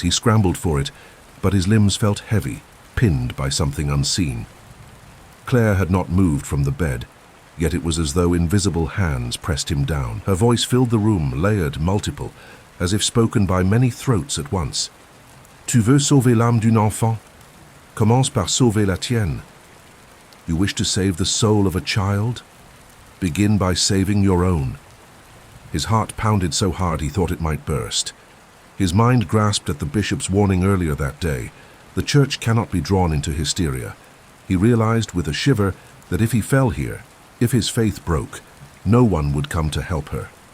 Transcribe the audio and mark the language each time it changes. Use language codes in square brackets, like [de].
[en] He scrambled for it, but his limbs felt heavy, pinned by something unseen. Claire had not moved from the bed, yet it was as though invisible hands pressed him down. Her voice filled the room, layered, multiple, as if spoken by many throats at once. [fr] "Tu veux sauver l'âme d'un enfant? Commence par sauver la tienne. [en] You wish to save the soul of a child? Begin by saving your own." His heart pounded so hard he thought it might burst. His mind grasped at the bishop's warning earlier that day. The church cannot be drawn into hysteria. He realized with a shiver that if he fell here, if his faith broke, no one would come to help her.